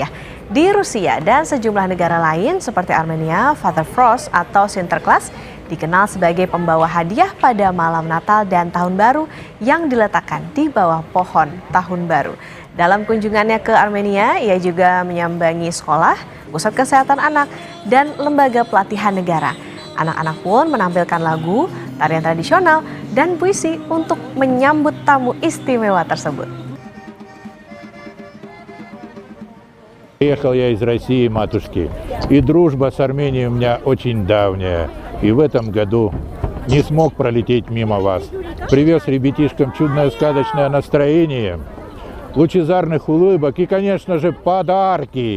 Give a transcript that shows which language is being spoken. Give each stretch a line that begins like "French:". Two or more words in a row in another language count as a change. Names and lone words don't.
Indonesian: Di Rusia dan sejumlah negara lain seperti Armenia, Father Frost atau Sinterklas dikenal sebagai pembawa hadiah pada malam Natal dan Tahun Baru yang diletakkan di bawah pohon Tahun Baru. Dalam kunjungannya ke Armenia, ia juga menyambangi sekolah, pusat kesehatan anak, dan lembaga pelatihan negara. Anak-anak pun menampilkan lagu, tarian tradisional, dan puisi untuk menyambut tamu istimewa tersebut.
Russian: Приехал я из России, матушки, и дружба с Арменией у меня очень давняя. И в этом году не смог пролететь мимо вас. Привез ребятишкам чудное сказочное настроение, лучезарных улыбок и, конечно же, подарки.